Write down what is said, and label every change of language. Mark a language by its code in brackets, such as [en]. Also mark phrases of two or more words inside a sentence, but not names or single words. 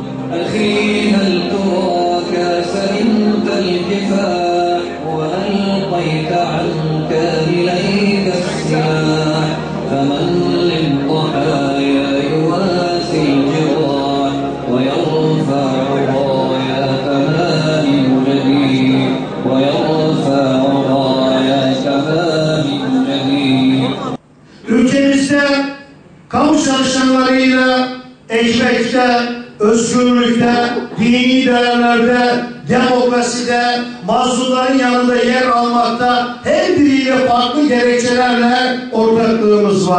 [ar] أخي هل تراك سئمت الكفاح وألقيت عنك إليك السلاح فمن للضحايا يواسي الجراح ويرفع رايات ما من جديد ويرفع رايات ما من جديد. [tr] Ülkemizde kamu çalışanlarıyla ekmekte, özgürlükte, dini değerlerde, demokraside, mazlumların yanında yer almakta her biriyle farklı gerekçelerle ortaklığımız var.